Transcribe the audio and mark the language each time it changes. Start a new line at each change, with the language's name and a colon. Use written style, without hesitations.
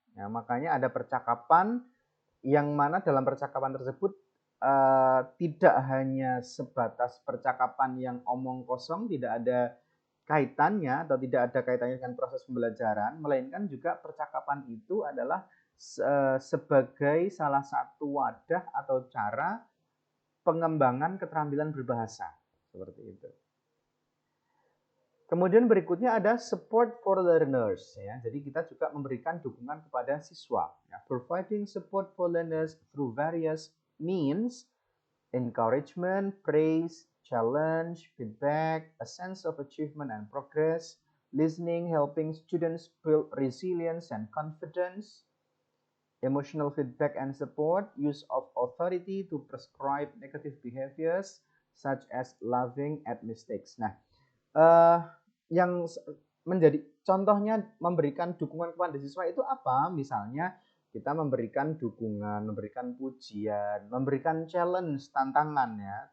Indonesian: Ya, makanya ada percakapan yang mana dalam percakapan tersebut tidak hanya sebatas percakapan yang omong kosong, tidak ada kaitannya atau tidak ada kaitannya dengan proses pembelajaran, melainkan juga percakapan itu adalah sebagai salah satu wadah atau cara pengembangan keterampilan berbahasa. Seperti itu. Kemudian berikutnya ada support for learners ya. Jadi kita juga memberikan dukungan kepada siswa ya.
English: Providing support for learners through various means, encouragement, praise, challenge, feedback, a sense of achievement and progress, listening, helping students build resilience and confidence, emotional feedback and support, use of authority to prescribe negative behaviors such as laughing at mistakes.
Indonesian: Nah, yang menjadi contohnya memberikan dukungan kepada siswa itu apa? Misalnya kita memberikan dukungan, memberikan pujian, memberikan challenge, tantangan ya.